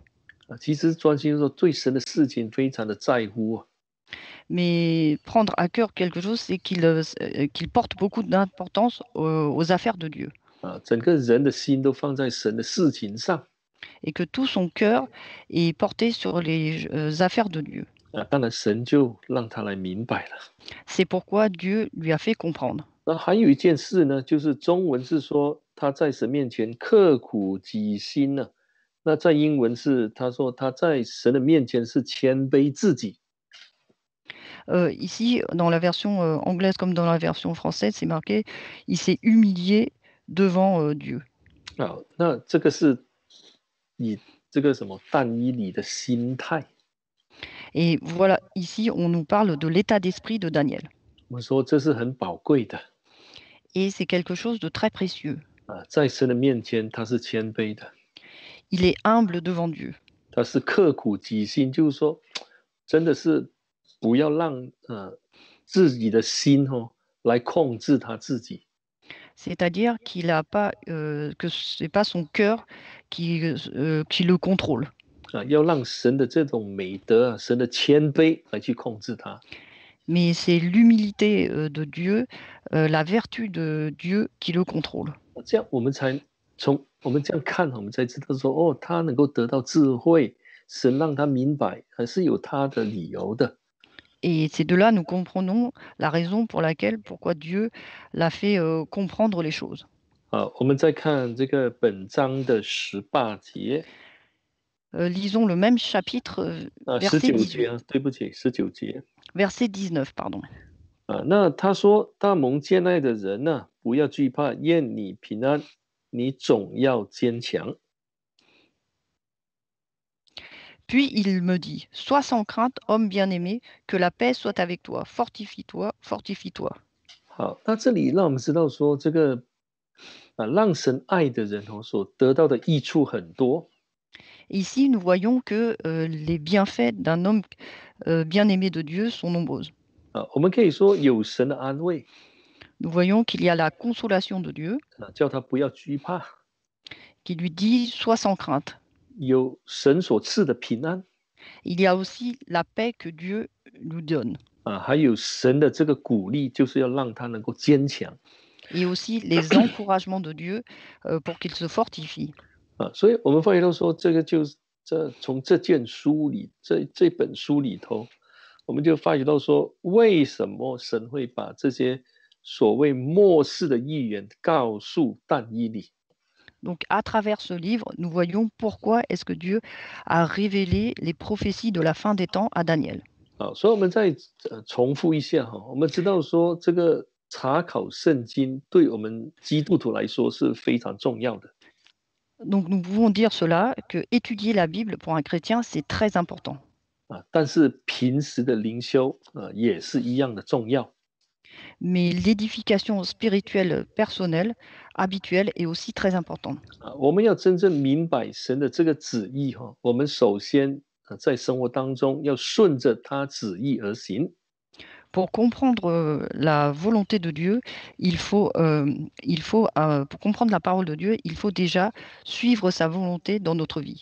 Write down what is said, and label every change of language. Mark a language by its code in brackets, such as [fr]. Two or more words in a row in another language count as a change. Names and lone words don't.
[zh] 其实专心说对神的事情非常的在乎。 [fr] Mais prendre à cœur quelque chose, c'est qu'il porte beaucoup d'importance aux affaires de Dieu. [zh] 整个人的心都放在神的事情上。 [fr] Et que tout son cœur est porté sur les affaires de Dieu. [zh] 当然神就让他来明白了。 [fr] C'est pourquoi Dieu lui a fait comprendre. [zh] 那还有一件事呢，就是中文是说他在神面前刻苦己心呢，那在英文是他说他在神的面前是谦卑自己。 [fr] Ici, dans la version anglaise comme dans la version française, c'est marqué il s'est humilié devant Dieu. [zh] 那这个是以这个什么但以理的心态。 [fr] Et voilà, ici, on nous parle de l'état d'esprit de Daniel. [zh] 我们说这是很宝贵的 [fr] Et c'est quelque chose de très précieux. [zh] 在神的面前他是谦卑的， [fr] Il est humble devant Dieu. [zh] 他是刻苦己心，就是说真的是不要让自己的心来控制他自己。 [fr] C'est-à-dire qu'il a pas, que ce n'est pas son cœur qui le contrôle. [zh] 要让神的这种美德神的谦卑来去控制他。 [fr] Mais c'est l'humilité de Dieu, la vertu de Dieu qui le contrôle. [zh] 这样我们才从我们这样看，我们才知道说，他能够得到智慧，神让他明白，还是有他的理由的。 [fr] Et c'est de là nous comprenons la raison pourquoi Dieu l'a fait comprendre les choses. [zh] 我们再看这个本章的18节。 [fr] Lisons le même chapitre, verset [zh] 19 节 18. 对不起，19节。 [fr] Verset 19, pardon. [zh] 那他说：“大蒙眷爱的人呢，不要惧怕，愿你平安，你总要坚强。” [fr] Puis il me dit, sois sans crainte, homme bien-aimé, que la paix soit avec toi. Fortifie-toi, fortifie-toi. [zh] 好，那这里让我们知道说，这个让神爱的人所得到的益处很多。 [fr] Ici, nous voyons que les bienfaits d'un homme bien-aimé de Dieu sont nombreuses. [zh] 我们可以说有神的安慰 [fr] Nous voyons qu'il y a la consolation de Dieu [zh] 叫他不要惧怕， [fr] qui lui dit, sois sans crainte. [zh] 有神所赐的平安 [fr] Il y a aussi la paix que Dieu nous donne [zh] 还有神的这个鼓励，就是要让他能够坚强 [fr] et aussi les encouragements de Dieu pour qu'il se fortifie. [zh] 所以我们发觉到说，这个就是从这件书里，这本书里头，我们就发觉到说，为什么神会把这些所谓末世的预言告诉但以理？ [fr] Donc, à travers ce livre, nous voyons pourquoi est-ce que Dieu a révélé les prophéties de la fin des temps à Daniel. [zh] 所以我们再重复一下我们知道说，这个查考圣经对我们基督徒来说是非常重要的。 [fr] Donc, nous pouvons dire cela, que étudier la Bible pour un chrétien, c'est très important. [zh] 但是平时的灵修也是一样的重要。 [fr] Mais l'édification spirituelle personnelle, habituelle, est aussi très importante. [zh] 我们要真正明白神的这个旨意我们首先在生活当中要顺着他旨意而行。 [fr] Pour comprendre la volonté de Dieu, pour comprendre la parole de Dieu, il faut déjà suivre sa volonté dans notre vie.